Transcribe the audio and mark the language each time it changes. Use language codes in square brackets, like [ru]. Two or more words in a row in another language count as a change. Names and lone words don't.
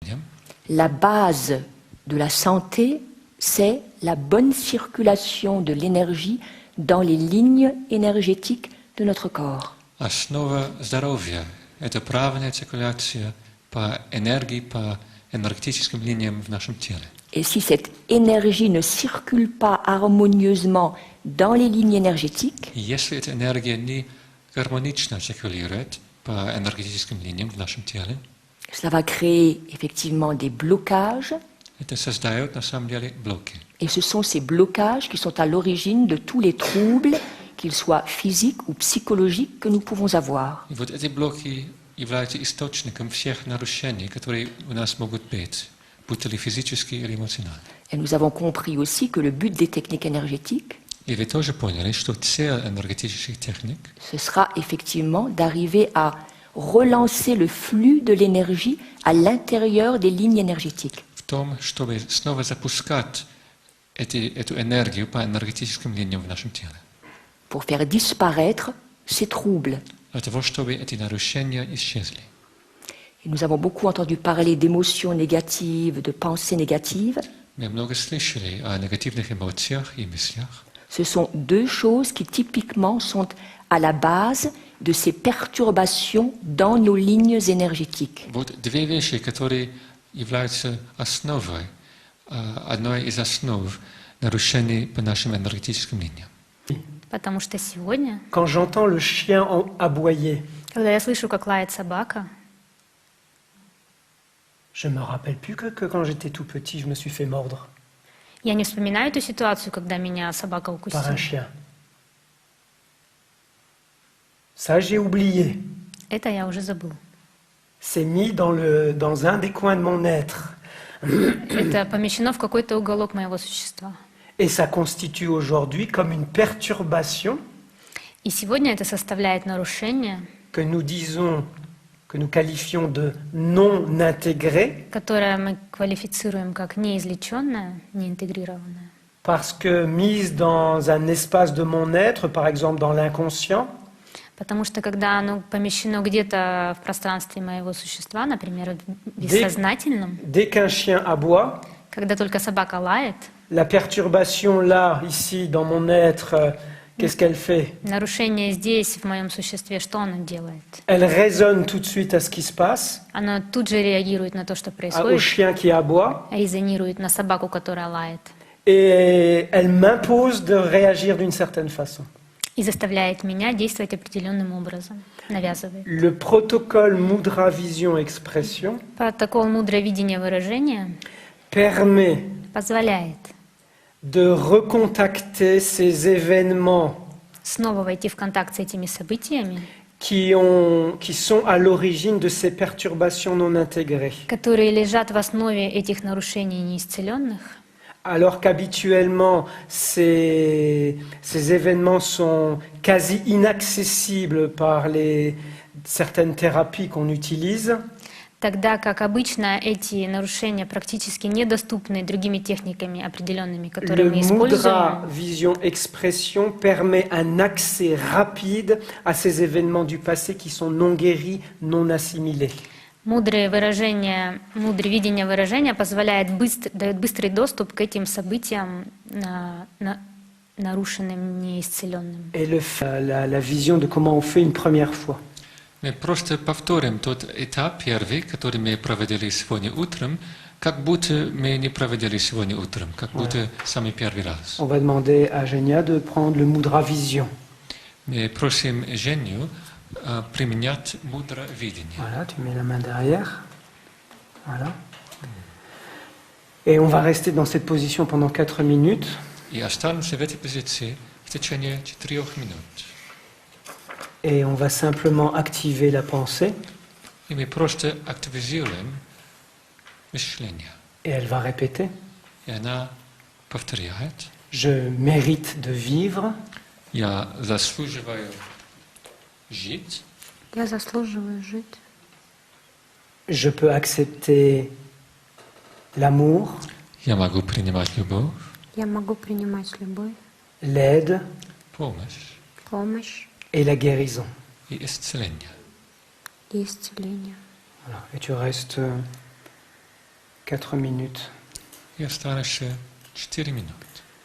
[fr] La base de la santé, c'est la bonne circulation de l'énergie dans les lignes énergétiques de notre corps. [ru] Основа здоровья – это правильная циркуляция по энергии, по энергетическим линиям в нашем теле. [fr] Et si cette énergie ne circule pas harmonieusement dans les lignes énergétiques, [ru] И если эта энергия не гармонично циркулирует по энергетическим линиям в нашем теле, [fr] cela va créer effectivement des blocages. [ru] это создает на самом деле блоки. [fr] Et ce sont ces blocages qui sont à l'origine de tous les troubles, qu'ils soient physiques ou psychologiques, que nous pouvons avoir. [ru] И вот эти блоки являются источником всех нарушений, которые у нас могут быть, будь то ли физические или эмоциональные. [fr] Et nous avons compris aussi que le but des techniques énergétiques, [ru] И вы тоже поняли, что цель энергетических техник [fr] ce sera effectivement d'arriver à relancer le flux de l'énergie à l'intérieur des lignes énergétiques. [ru] в том, чтобы снова запускать эту энергию по энергетическим линиям в нашем теле. [fr] Pour faire disparaître ces troubles. [ru] Для того, чтобы эти нарушения исчезли. [fr] Et nous avons beaucoup entendu parler d'émotions négatives, de pensées négatives. [ru] Мы много слышали о негативных эмоциях и мыслях. [fr] Ce sont deux choses qui typiquement sont à la base de ces perturbations dans nos lignes énergétiques. [ru] Вот две вещи, которые являются основой, одной из основ нарушений по нашим энергетическим линиям. Потому что сегодня, [fr] Quand j'entends le chien aboyer, [ru] когда я слышу, как лает собака, [fr] je me rappelle plus que quand j'étais tout petit, je me suis fait mordre [ru] я не вспоминаю эту ситуацию, когда меня собака [fr] par un [ru] укусила. [fr] chien. Ça, j'ai oublié. [ru] Это я уже забыл. [fr] C'est mis dans un des coins de mon être. [ru] Это помещено в какой-то уголок моего существа. [fr] Et ça constitue aujourd'hui comme une perturbation [ru] И сегодня это составляет нарушение, [fr] que nous qualifions de non intégré, [ru] которое мы квалифицируем как неизлеченное, неинтегрированное. [fr] parce que mise dans un espace de mon être, par exemple dans l'inconscient, [ru] Потому что когда оно помещено где-то в пространстве моего существа, например, в бессознательном, [fr] dès qu'un chien aboie, [ru] когда только собака лает, [fr] la perturbation là, ici, dans mon être, qu'est-ce qu'elle fait? [ru] нарушение здесь, в моем существе, что оно делает? [fr] Elle résonne tout de suite à ce qui se passe, [ru] Оно тут же реагирует на то, что [fr] au [ru] происходит, [fr] chien qui aboie, [ru] резонирует на собаку, которая лает, [fr] et elle m'impose de réagir d'une certaine façon. [ru] и заставляет меня действовать определенным образом, навязывает. [fr] Le protocole Mudra Vision Expression [ru] Протокол мудрое видение выражения [fr] permet [ru] позволяет [fr] de recontacter ces événements [ru] снова войти в контакт с этими событиями, [fr] qui sont à l'origine de ces perturbations non intégrées. [ru] которые лежат в основе этих нарушений неисцеленных, [fr] Alors qu'habituellement, ces événements sont quasi inaccessibles par certaines thérapies qu'on utilise, [ru] тогда как обычно эти нарушения практически недоступны другими техниками определенными, которые [fr] le [ru] мы [fr] Mudra [ru] используем. [fr] Vision Expression permet un accès rapide à ces événements du passé qui sont non guéris, non assimilés. [ru] Мудрое видение выражения дает быстрый доступ к этим событиям нарушенным, неисцеленным. [fr] Et la vision de comment on fait une première fois. [ru] Мы просто повторим тот этап первый, который мы проводили сегодня утром, как будто мы не проводили сегодня утром, как будто самый первый раз. [fr] On va demander à Genia de prendre le Mudra Vision. [ru] Мы просим Женю применять мудровидение. [fr] Voilà, tu mets la main derrière. [ru] Voilà. [fr] Et on va rester dans cette position pendant 4 minutes. [ru] И останемся в этой позиции в течение 4 минут. [fr] Et on va simplement activer la pensée. [ru] И мы просто активизируем мышление. [fr] Et elle va répéter. [ru] И она повторяет. [fr] Je mérite de vivre. [ru] Я заслуживаю жить. Я заслуживаю жить. [fr] Je peux accepter l'amour, [ru] Я могу принимать любовь, Я могу принимать любовь, [fr] l'aide [ru] помощь [fr] et la guérison. [ru] и исцеление. и исцеление. [fr] Voilà. Et tu restes 4 minutes. [ru] И осталось 4 минуты.